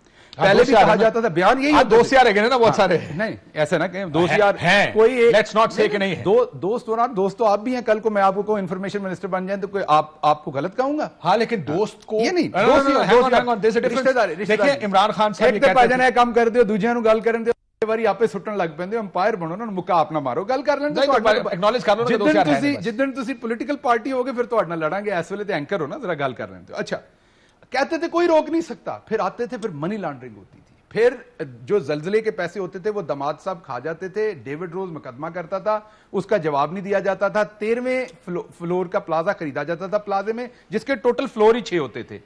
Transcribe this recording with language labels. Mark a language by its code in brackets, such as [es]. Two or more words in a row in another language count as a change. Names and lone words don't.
[ur] پہلے بھی کہا جاتا تھا, بیان یہی دوست یار ہے نا بہت سارے. نہیں ایسا نہ کہیں دوست یار ہیں, کوئی [en] let's not say [ur] کہ نہیں ہے. دوست تو آپ بھی ہیں. کل کو میں آپ کو [en] information minister [ur] بن جائیں تو کوئی آپ کو غلط کہوں گا. ہاں لیکن دوست کو یہ نہیں, دیکھیں عمران خان صاحب [pa] ایک تے بھاجن ہے کام کر دیو, دوجیاں نوں گل کرن دیو, واری آپے سٹن لگ پیندے, امپائر بنو نا, مکا آپ نہ مارو, گل کر لین تے [ur] ایکنالج کر لو نا. دوست یار ہے [pa] جدن تسی [en] political party [pa] ہوگے پھر تہاڈے نال لڑاں گے. اس ویلے تے اینکر ہو نا, ذرا گل کر لین تے. [ur] اچھا کہتے تھے کوئی روک نہیں سکتا, پھر آتے تھے, پھر [en] money laundering [ur] ہوتی تھی, پھر جو زلزلے کے پیسے ہوتے تھے وہ دماد صاحب کھا جاتے تھے. ڈیوڈ روز مقدمہ کرتا تھا, اس کا جواب نہیں دیا جاتا تھا. 13ویں فلور کا پلازا خریدا جاتا تھا, پلازے میں جس کے ٹوٹل فلور ہی 6 ہوتے تھے.